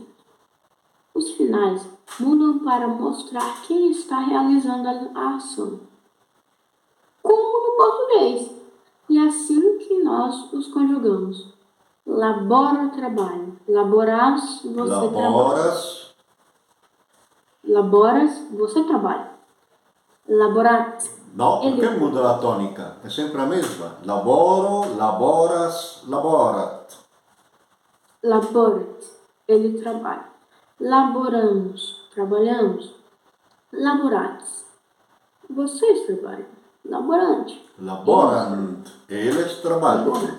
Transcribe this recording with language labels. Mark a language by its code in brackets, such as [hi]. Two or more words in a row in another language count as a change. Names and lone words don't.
[pt] Os finais mudam para mostrar quem está realizando a ação, como no português. E assim que nós os conjugamos. Labora, trabalho. Laboras, você trabalha. Laboras, você trabalha. [la] Laborat. [it] No, perché muda la tonica? È sempre la mesma. [la] Laboro, laboras, laborat. [pt] Laborat, ele trabalha. Laboramos, trabalhamos. Laborates, vocês trabalham. [la] Laborante. [pt] Laborant, eles trabalham.